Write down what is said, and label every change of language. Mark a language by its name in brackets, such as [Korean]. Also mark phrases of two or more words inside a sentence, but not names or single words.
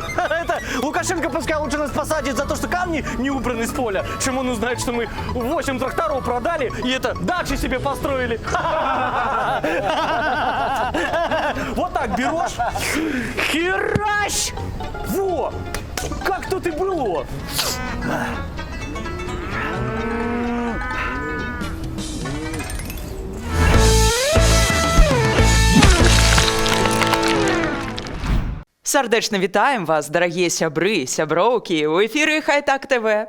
[Russian] Это Лукашенко пускай лучше нас посадит за то, что камни не убраны с поля, чем он узнает, что мы 8 тракторов продали и это дачи себе построили. Вот так берешь, херась! Во! Как тут и было. [Belarusian] Сардэчна вітаем вас, дарагія сябры, сяброўкі. У эфіры Хайтак ТВ.